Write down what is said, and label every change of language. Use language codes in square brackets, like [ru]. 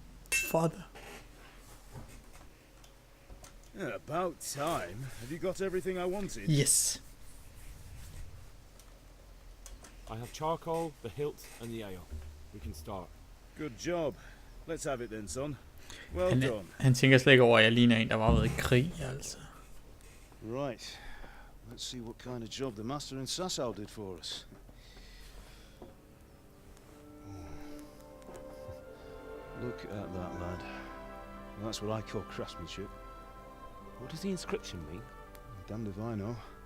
[en] Father. Yeah, about time. Have you got everything I wanted? Yes. I have charcoal, the hilt, and the ale. We can start. Good job. Let's have it then, son. Well done. [da] Han tænker slet ikke over, at jeg ligner en, der var ved i krig, altså. [en] Right. Let's see what kind of job the master in Sasau did for us. Look at that, lad. That's what I call craftsmanship. What does the inscription mean? Damned if I know.